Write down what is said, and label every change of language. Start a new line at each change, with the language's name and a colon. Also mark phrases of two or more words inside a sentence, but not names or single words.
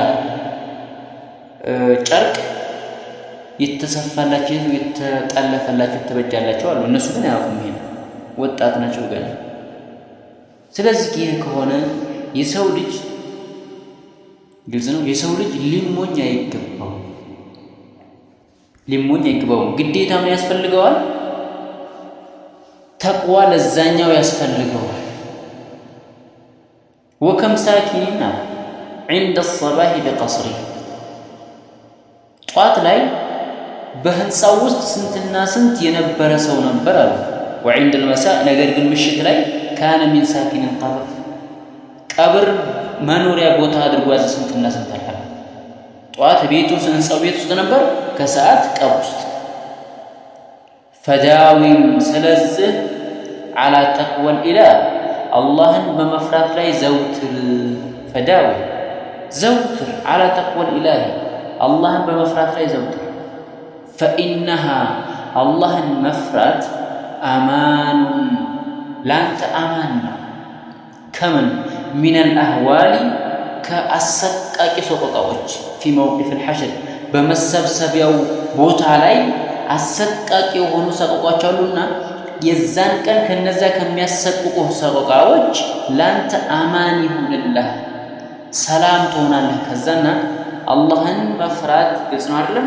Amharic: ጨርቅ የተሰፋላቸው የተጠለፈላቸው ተበጃላቸው አሉ። እነሱ ግን አያውቁም። ይሄ ወጣት ናቸው ገና። ስለዚህ ይሄ ከሆነ የሰው ልጅ ግልጽ ነው የሰው ልጅ ሊሞኝ አይገባው። ግዴታ ምን ያስፈልገዋል? ተቅዋ ለዛኛው ያስፈልገዋል።
Arabic: وكم ساكن عند الصباح بقصره
Amharic: ጧት ላይ በህንፃው ውስጥ ስንትና ስንት የነበረ ሰው ነበር አሉ።
Arabic: وعند المساء
Amharic: ነገር ግን ምሽት ላይ
Arabic: كان من ساكن القبر
Amharic: ቀብር መኖሪያ ቦታ አድርጎ ያዘ ስንትና ስንት አለ። ጧት ቤቱ ህንፃው ቤት ውስጥ ነበር፣ ከሰዓት ቀብር ውስጥ። ፈዳዊም ስለዚህ
Arabic: على تقوى الإله
Amharic: አላህን በመፍራት ላይ ዘውትር። ፈዳዊ ዘውትር
Arabic: على تقوى الإله
Amharic: አላህን በመፍራት ላይ ዘውትር። فإنها አላህን መፍራት አማን ላንተ አማን ነው። ከምን
Arabic: من الأهوال
Amharic: ከአሰቃቂ ሰቆቃዎች
Arabic: في موقف الحشر
Amharic: በመሰብሰቢያው ቦታ ላይ አሰቃቂ የሆኑ ሰቆቃዎች አሉና የዛን ቀን ከነዛ ከሚያሰቅቁ ሰቆቃዎች ላንተ አማን ይሁንልህ፣ ሰላም ትሆናለህ። ከዛና አላህን መፍራት ግልጽ ነው አይደለም?